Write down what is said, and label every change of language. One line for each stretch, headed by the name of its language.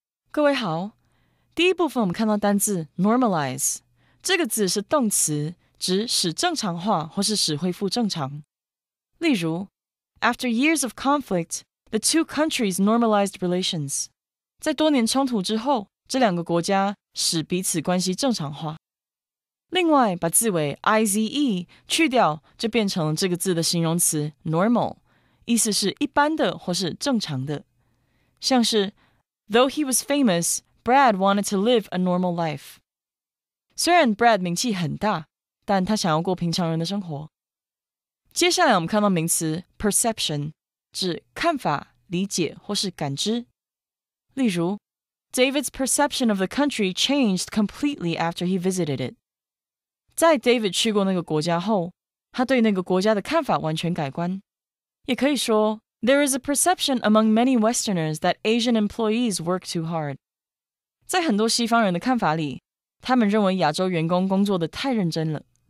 Chinese: 各位好，第一部分我们看到单字 normalize， 这个字是动词，指使正常化或是使恢复正常。例如
English: After years of conflict, the two countries normalized relations.
Chinese: 在多年冲突之后，这两个国家使彼此关系正常化。另外，把字尾 ize 去掉，就变成了这个字的形容词 normal， 意思是一般的或是正常的。像是
English: Though he was famous, Brad wanted to live a normal life.
Chinese: 虽然 Brad 名气很大，但他想要过平常人的生活。接下来我们看到名词 perception， 指看法、理解或是感知。例如
English: David's perception of the country changed completely after he visited it.
Chinese: 在 David 去过那个国家后，他对那个国家的看法完全改观。也可以说
English: There is a perception among many Westerners that Asian employees work too hard.
Chinese: 在很多西方人的看法里，他们认为亚洲员工工作得太认真了。